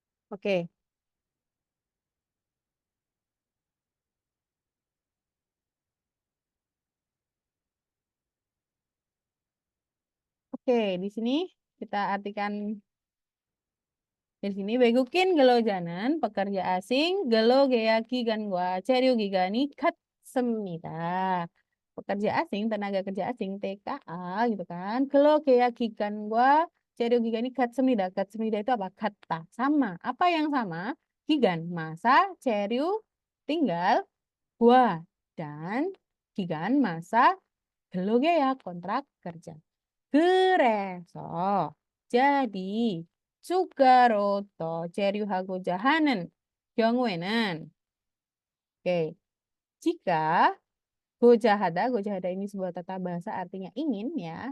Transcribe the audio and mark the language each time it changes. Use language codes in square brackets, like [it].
[id] Oke, oke, di sini kita artikan di sini [ko] 외국인 근로자는 [id] pekerja asing [ko] 근로계약 기간과 체류 기간이 같습니다. [id] Pekerja asing, tenaga kerja asing TKA gitu kan. [ko] 근로계약 기간과 체류 기간이 같습니다. [id] 같습니다 itu apa? Kata sama. Apa yang sama? Gigan masa, 체류 tinggal, gua dan gigan masa 근로계약 kontrak kerja. 그래서 jadi [ko] 추가로 더 체류하고자 하는 경우에는 [id] oke, jika gojahada ini sebuah tata bahasa artinya ingin ya.